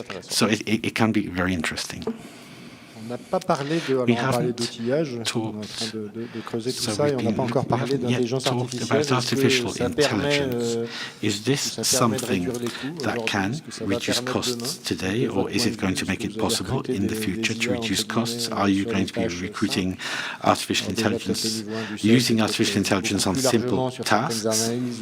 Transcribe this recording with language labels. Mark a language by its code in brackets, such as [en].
[en] So it can be very interesting. [fr] On n'a pas parlé de, alors on a parlé d'outillage, on est en train de creuser tout ça, et on n'a pas encore parlé d'intelligence artificielle. Ça permet, [en] is this something that can reduce costs today, or is it going to make it possible in the future to reduce costs? Are you going to be recruiting artificial intelligence, using artificial intelligence on simple tasks?